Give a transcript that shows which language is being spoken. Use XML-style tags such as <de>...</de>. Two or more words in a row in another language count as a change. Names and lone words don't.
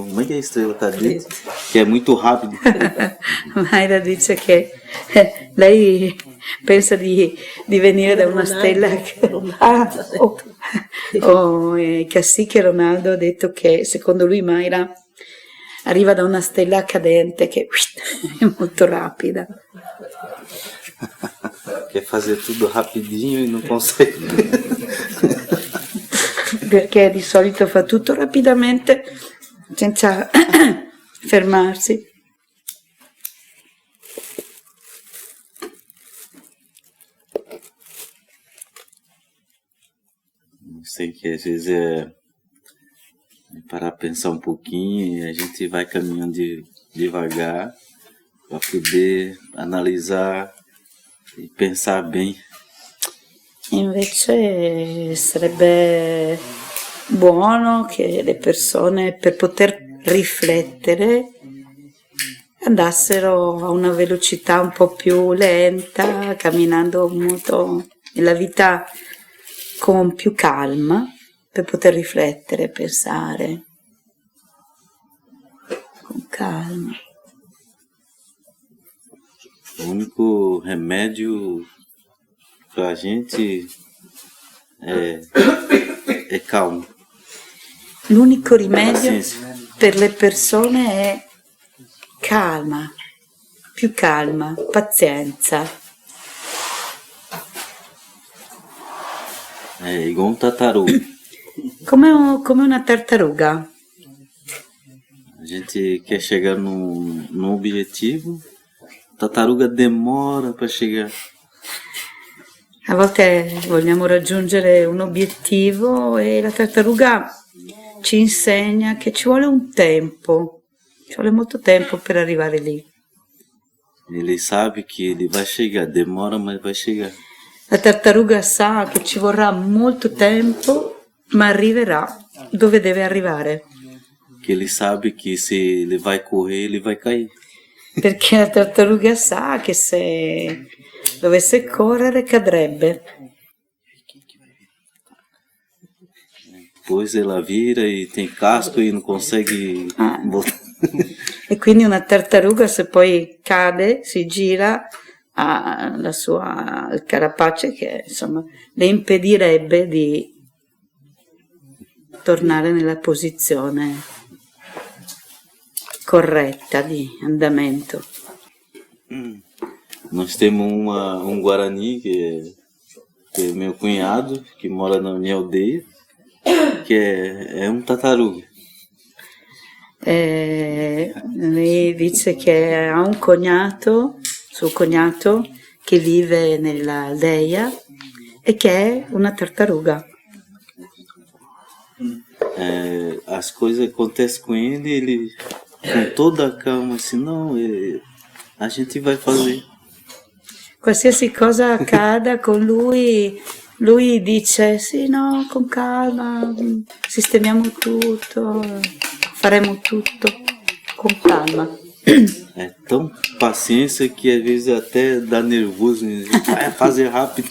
<pt>Como é que é a Estrela Cadente? Que é muito rápido.</pt> <it>Mayra dice che lei pensa di venire da una stella Cacique Ronaldo ha detto che secondo lui Mayra arriva da una stella cadente che è molto rapida.</it> <pt>Quer fazer tudo rapidinho e non consegue.</pt> <it>Perché di solito fa tutto rapidamente senza fermarsi.</it> <pt>Sei que às vezes é parar pensar um pouquinho e a gente vai caminhando devagar para poder analisar e pensar bem.</pt> <it>Invece sarebbe buono che le persone, per poter riflettere, andassero a una velocità un po' più lenta, camminando molto nella vita con più calma, per poter riflettere, pensare con calma.</it> <pt>O único remédio pra gente è calma.</pt> <it>L'unico rimedio per le persone è calma, più calma, pazienza.</it> <pt>É igual tartaruga.</pt> <it>Come una tartaruga.</it> <pt>A gente quer chegar num objetivo, a tartaruga demora para chegar.</pt> <it>A volte vogliamo raggiungere un obiettivo e la tartaruga ci insegna che ci vuole un tempo, ci vuole molto tempo per arrivare lì.</it> <pt>Ele sabe que ele vai chegar, demora, mas vai chegar.</pt> <it>La tartaruga sa che ci vorrà molto tempo, ma arriverà dove deve arrivare.</it> <pt>Que ele sabe que se ele vai correr, ele vai cair.</pt> <it>Perché la tartaruga sa che se dovesse correre cadrebbe.</it> <pt>Depois ela vira e tem casco e não consegue voltar.</pt> <it>E quindi una tartaruga, se poi cade, si gira, ha il carapace che insomma le impedirebbe di tornare nella posizione corretta di andamento.</it> <pt>Nós temos um Guarani que é meu cunhado, que mora na minha aldeia, que é um tartaruga.</pt> <it>Lei dice che ha un cognato, suo cognato, che vive nell'aldea e che è una tartaruga.</it> <pt>As coisas acontecem com ele com toda a calma, assim, não, a gente vai fazer.</pt> <it>Qualsiasi cosa accada con lui dice sì, no, con calma, sistemiamo tutto, faremo tutto con calma.</it> <pt>É tão paciência que às vezes até dá nervoso, vai fazer rápido.</pt>